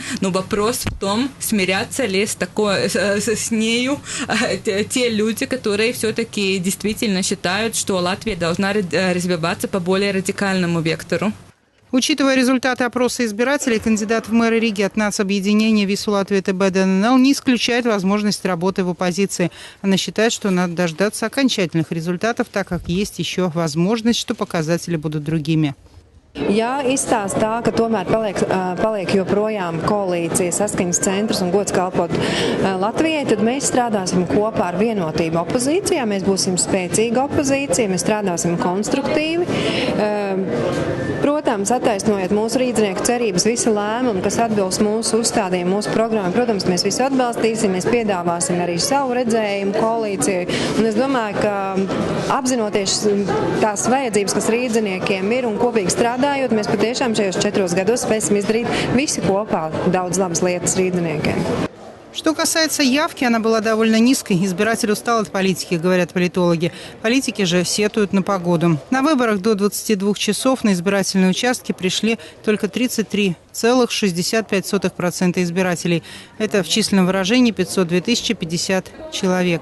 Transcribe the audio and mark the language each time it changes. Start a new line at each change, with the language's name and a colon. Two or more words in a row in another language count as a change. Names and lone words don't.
Russian: Но вопрос в том, смирятся ли с нею те люди, которые все-таки действительно считают, что Латвия должна развиваться по более радикальному вектору. Учитывая результаты опроса избирателей, кандидат в мэры Риги от нацобъединения ВИСУ Латвии ТБ ДННЛ не исключает возможность работы в оппозиции. Она считает, что надо дождаться окончательных результатов, так как есть еще возможность, что показатели будут другими.
Latvian: Ja izstāsta tā, ka tomēr paliek joprojām koalīcija saskaņas centrs un gods kalpot Latvijai, tad mēs strādāsim kopā ar vienotību opozīcijā. Mēs būsim spēcīga opozīcija, mēs strādāsim konstruktīvi. Protams, attaisnojot mūsu rīznieku cerības, visi lēmumi, kas atbilst mūsu uzstādījumu, mūsu programmu, protams, mēs visu atbalstīsim, mēs piedāvāsim arī savu redzējumu koalīcijai. Un es domāju, ka apzinoties tās vajadzības, kas rīzniekiem ir un kopīgi strādājot, mēs patiešām šajos 4 gados spēsim izdarīt visi kopā daudz labas lietas rīzniekiem.
Russian: Что касается явки, она была довольно низкой. Избиратель устал от политики, говорят политологи. Политики же сетуют на погоду. На выборах до 22 часов на избирательные участки пришли только 33,65% избирателей. Это в численном выражении 502 050 человек.